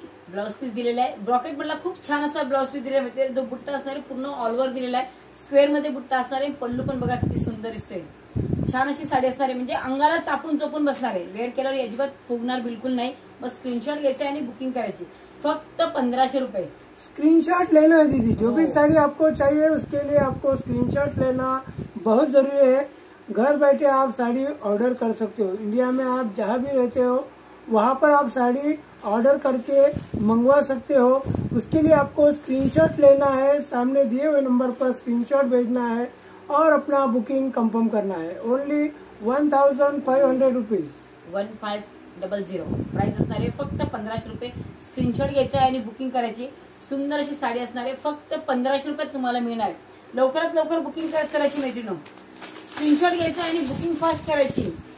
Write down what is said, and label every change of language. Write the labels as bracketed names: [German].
[Marathi] Blouse piece दिलेला आहे। ब्रॉकेट मधला खूप छान असा ब्लाउज पीस दिलेला आहे। जो बुट्टा असणार आहे पूर्ण ऑल ओव्हर दिलेला आहे। स्क्वेअर मध्ये बुट्टा असणार आहे, पल्लू पण बघा किती सुंदर दिसतोय। छान अशी साडी असणार आहे, म्हणजे अंगाला चापून चोपून बसणार आहे। वेअर केल्यावर अजिबात फुगणार बिलकुल नाही। बस स्क्रीनशॉट घ्यायचा आणि बुकिंग करायची फक्त 1500 रुपये। [Hindi] स्क्रीनशॉट लेना है दीदी। जो भी साड़ी आपको चाहिए उसके लिए आपको स्क्रीनशॉट लेना बहुत जरूरी है। घर बैठे आप साड़ी ऑर्डर कर सकते हो। इंडिया में आप जहाँ भी रहते हो वहाँ पर आप साड़ी ऑर्डर करके मंगवा सकते हो। उसके लिए आपको स्क्रीनशॉट लेना है, सामने दिए हुए नंबर पर स्क्रीनशॉट भेजना है और अपना बुकिंग कंफर्म करना है। [English] Only 1500 rupees. [Marathi] 1500 प्राइस असणार आहे फक्त 1500 रुपये। स्क्रीनशॉट घ्यायचा आहे आणि बुकिंग करायची। सुंदर अशी साडी असणार आहे, फक्त 1500 रुपयात तुम्हाला मिळणार आहे। लवकरात लवकर बुकिंग करत करायची मैत्रिणी। स्क्रीनशॉट घ्यायचा आणि बुकिंग फास्ट करायची।